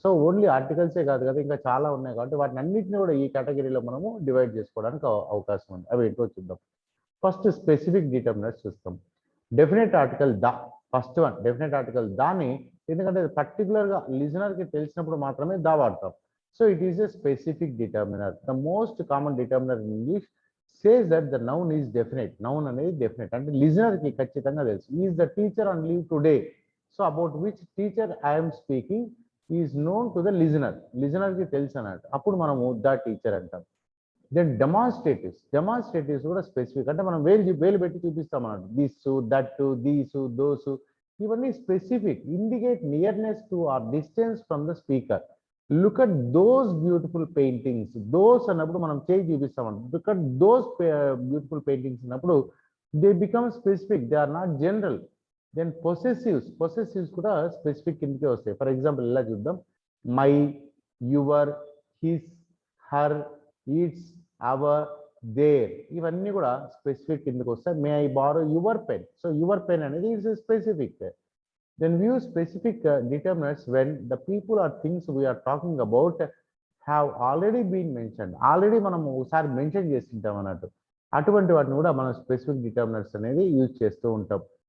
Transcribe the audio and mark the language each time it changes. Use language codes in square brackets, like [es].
[te] So only ఆర్టికల్సే కాదు కదా, ఇంకా చాలా ఉన్నాయి కాబట్టి వాటిని అన్నింటినీ కూడా ఈ కేటగిరీలో మనము డివైడ్ చేసుకోవడానికి అవకాశం ఉంది. అవి ఏంటో చూద్దాం. ఫస్ట్ స్పెసిఫిక్ డిటర్మినర్స్ చూస్తాం. [en] definite article the, [te] first one definite article దాని, ఎందుకంటే పర్టికులర్గా లిజనర్కి తెలిసినప్పుడు మాత్రమే దా వాడతాం. [en] So it is a specific determiner. The most common determiner in English says that the noun is definite. Noun [te] అనేది [en] definite. [te] అంటే listener కి ఖచ్చితంగా తెలుసు. [en] He is the teacher on leave today. So about which teacher I am speaking is known to the listener. [te] Listener కి తెలుసు అన్నట్టు. అప్పుడు మనము [en] the teacher [te] అంటాం. దెన్ డెమాన్స్ట్రేటివ్స్ కూడా స్పెసిఫిక్. అంటే మనం వేలు పెట్టి చూపిస్తాం అన్నట్టు. దిస్, దట్, దీసు, దోసు, ఇవన్నీ specific. [en] Indicate nearness to or distance from the speaker. Look at those beautiful paintings. [te] Those అన్నప్పుడు మనం చేయి చూపిస్తామన్నమాట. [en] look at those beautiful paintings [te] అన్నప్పుడు [en] They become specific, they are not general. [te] Then పొసెసివ్స్ కూడా specific కిందకే వస్తాయి. For example ఇలా చూద్దాం. [en] my, your, his, her, its, our, their, [te] ఇవన్నీ కూడా స్పెసిఫిక్ కిందకి వస్తాయి. [en] May I borrow your pen. So your pen అనేది it's specific. Then we use specific determinants when the people or things we are talking about have already been mentioned. [te] Already మనం ఒకసారి mention చేస్తుంటాం అన్నట్టు. అటువంటి వాటిని కూడా మనం స్పెసిఫిక్ డిటర్మినర్స్ అనేది యూజ్ చేస్తూ ఉంటాం.